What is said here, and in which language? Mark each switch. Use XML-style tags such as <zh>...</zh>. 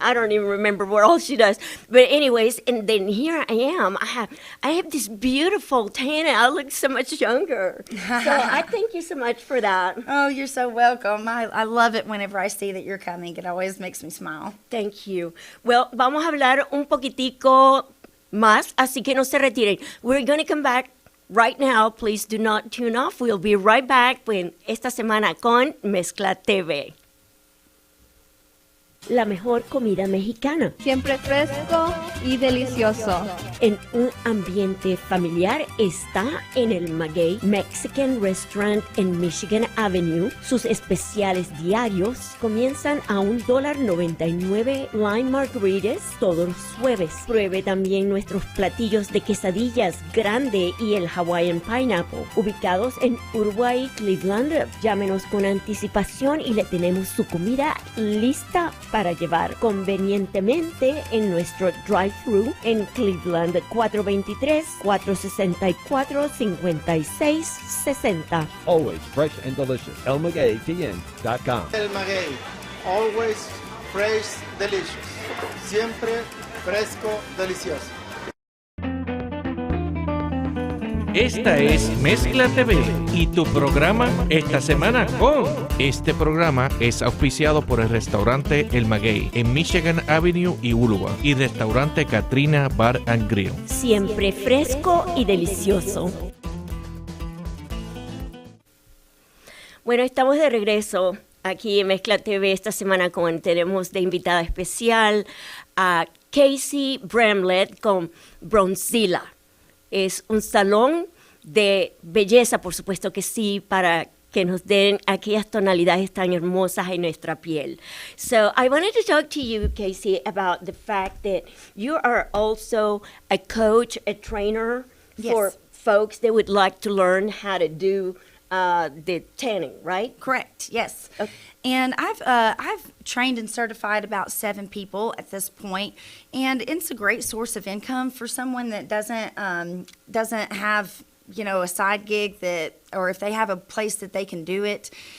<en>I don't even remember what all she does. But anyways, and then here I am. I have this beautiful tan, and I look so much younger. So I thank you so much for that. Oh, you're so welcome. I love it whenever I see that you're coming. It always makes me smile. Thank you.</en> <es>Well, vamos a hablar un poquitico más, así que no se retiren.</es> <en>We're going to come back right now. Please do not tune off. We'll be right back</en> <es>esta semana con Mezcla TV. La mejor comida mexicana. Siempre fresco y delicioso. En un ambiente familiar está en el Maguey Mexican Restaurant en Michigan Avenue. Sus especiales diarios comienzan a $1.99 Lime Margaritas todos los jueves. Pruebe también nuestros platillos de quesadillas grande y el Hawaiian Pineapple, ubicados en Uruguay, Cleveland. Llámenos con anticipación y le tenemos su comida lista para para llevar convenientemente en nuestro drive-thru en Cleveland, 423-464-5660.</es> <en>Always fresh and delicious. ElMagueyTN.com. El maguey, always fresh, delicious.</en> <es>Siempre fresco, delicioso. Esta es Mezcla TV y tu programa esta semana con. Este programa es auspiciado por el restaurante El Maguey en Michigan Avenue y Woolworth y restaurante Katrina Bar and Grill. Siempre fresco y delicioso. Bueno, estamos de regreso aquí en Mezcla TV esta semana tenemos de invitada especial a Casey Bramlett con Bronzilla. Es un salón de belleza, por supuesto que sí, para que nos den aquellas tonalidades tan hermosas en nuestra piel.</es> <en>So I wanted to talk to you, Casey, about the fact that you are also a coach, a trainer for folks that would like to learn how to do the tanning, right? Correct. Yes. Okay. And I've trained and certified about 7 people at this point, and it's a great source of income for someone that doesn't have a side gig or if they have a place that they can do it.</en>